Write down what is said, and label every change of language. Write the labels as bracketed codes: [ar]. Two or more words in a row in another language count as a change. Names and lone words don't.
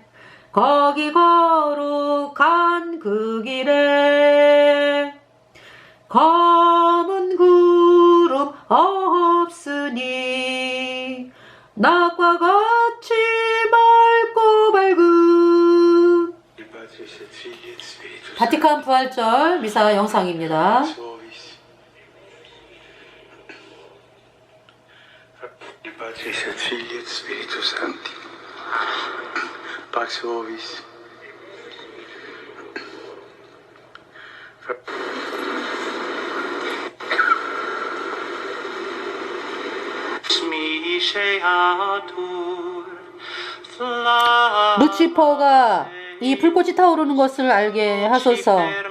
[ko] 거기 거룩한 그 길에 검은 구름 없으니 낮과 같이 맑고 밝은 바티칸 부활절 미사 영상입니다. [la] Pace et Filii et Spiritus Sancti. Pax vobis. [ko] 루치퍼가 이 불꽃이 타오르는 것을 알게 하소서.